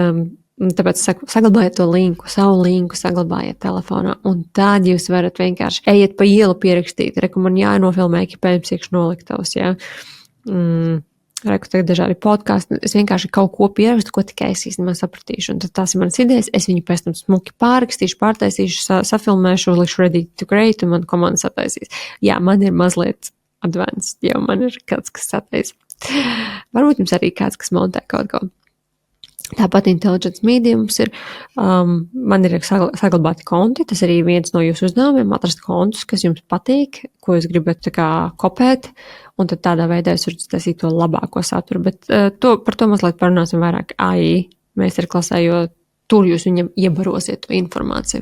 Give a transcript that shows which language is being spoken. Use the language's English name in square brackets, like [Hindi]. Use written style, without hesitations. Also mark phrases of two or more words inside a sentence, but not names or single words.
[Latvian] Mēs Tāpēc saglabājiet to linku, savu linku saglabājiet telefonā, un tad jūs varat vienkārši ejiet pa ielu pierakstīt. Reku man jānofilmē ekipējums iekš noliktavas, ja. Reku tagad dažādi podkāsti. Es vienkārši kaut ko pierakstu, ko tikai es īstenībā sapratīšu. Un tad tās ir manas idejas, es viņu pēc tam smuki pārrakstīšu, pārtaisīšu, safilmēšu, likšu [English] ready to create, [Latvian] un man komanda sataisīs. Jā, man ir mazliet advanced, jo man ir kāds, kas sataisa. Varbūt jums arī kāds, kas montē kaut ko. Tāpat Intelligence Media mums ir, man ir saglabāti konti, tas arī viens no jūsu uzdevumiem, atrast kontus, kas jums patīk, ko jūs gribat tā kā kopēt, un tad tādā veidā jūs varat taisīt to labāko saturu, bet par to mazliet parunāsim vairāk AI meistarklasē, jo tur jūs viņam iebarosiet to informāciju.